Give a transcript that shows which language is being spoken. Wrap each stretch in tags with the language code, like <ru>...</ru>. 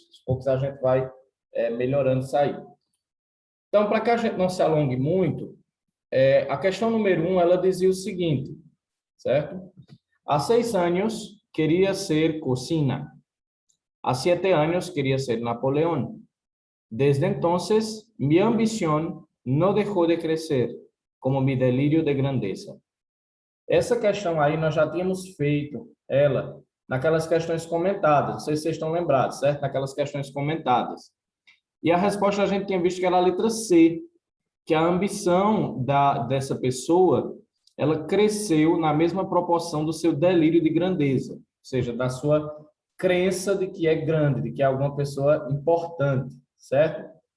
<pt>Aos poucos a gente vai melhorando isso aí. Então, para que a gente não se alongue muito, a questão número 1, ela dizia o seguinte, certo? Há 6 anos queria ser cocina. Há 7 anos queria ser Napoleón.</pt> <es>Desde entonces, mi ambición no dejó de crecer, como mi delirio de grandeza.</es> <pt>Essa questão aí nós já tínhamos feito ela naquelas questões comentadas, não sei se vocês estão lembrados, certo? Naquelas questões comentadas. E a resposta a gente tinha visto que era a letra C, que a ambição dessa pessoa, ela cresceu na mesma proporção do seu delírio de grandeza, ou seja, da sua crença de que é grande, de que é alguma pessoa importante, certo?</pt>